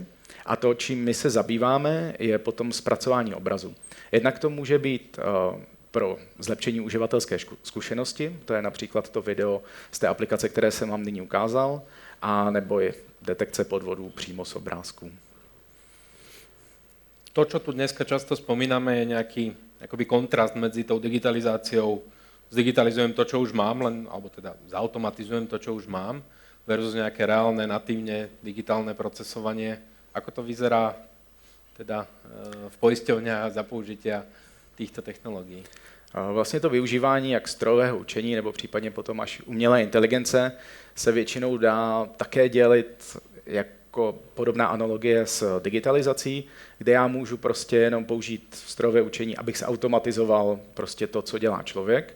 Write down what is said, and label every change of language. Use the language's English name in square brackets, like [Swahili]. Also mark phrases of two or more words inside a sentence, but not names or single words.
[Czech] A to, čím my se zabýváme, je potom zpracování obrazu. Jednak to může být pro zlepšení uživatelské zkušenosti, to je například to video z té aplikace, které jsem vám nyní ukázal, a nebo je detekce podvodů přímo z obrázků. [Slovak] To, čo tu dneska často spomíname, je nejaký akoby kontrast medzi tou digitalizáciou. Zdigitalizujem to, čo už mám, alebo teda zautomatizujem to, čo už mám, versus nejaké reálne, natívne digitálne procesovanie. Ako to vyzerá teda v poisťovniach za použitia týchto technologií? [Czech] Vlastně to využívání jak strojového učení nebo případně potom až umělé inteligence se většinou dá také dělit jako podobná analogie s digitalizací, kde já můžu prostě jenom použít strojové učení, abych se automatizoval prostě to, co dělá člověk.